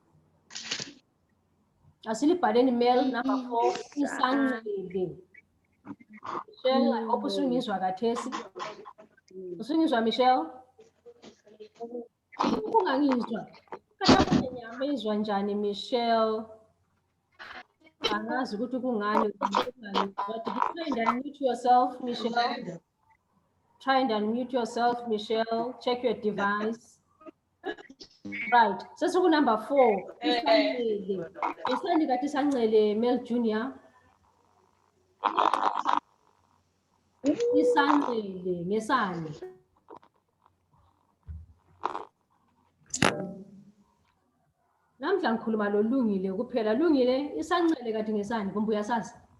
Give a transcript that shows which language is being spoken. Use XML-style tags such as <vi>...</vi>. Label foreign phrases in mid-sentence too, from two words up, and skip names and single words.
<nd>asilibhaleni mail number 4 isancele Michelle</nd> <en>I hope</en> <nd>usungizwa kathesi usungizwa Michelle ungangizwa kanti ngiyamezwa njani Michelle angazi ukuthi kungani</nd> <en>but try and unmute yourself Michelle try and unmute yourself Michelle check your device right</en> <nd>sesiku number 4 isancele isani kathi sancele Mel Junior isancele ngesani namhla ngikhuluma lo Lungile kuphela Lungile isancele kathi ngesani kumbe uyasazi</nd>